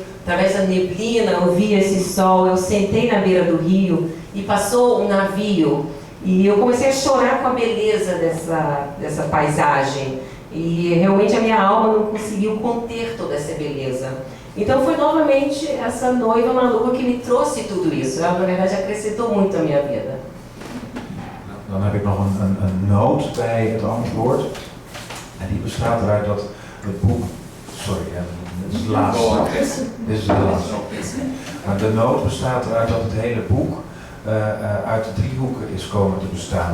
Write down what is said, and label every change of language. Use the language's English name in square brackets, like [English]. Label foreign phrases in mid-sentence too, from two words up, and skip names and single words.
[Portuguese] Através da neblina, eu vi esse sol, eu sentei na beira do rio e passou um navio. E eu comecei a chorar com a beleza dessa paisagem. E realmente a minha alma não conseguiu conter toda essa beleza. Então foi novamente essa noiva maluca que me trouxe tudo isso. Ela, na verdade, acrescentou muito a minha vida. [Dutch] Dan heb ik nog een noot bij het antwoord. En die bestaat eruit dat het boek... Sorry, dit is de laatste. Dit is de laatste. Maar de noot bestaat eruit dat het hele boek uit de driehoeken is komen te bestaan.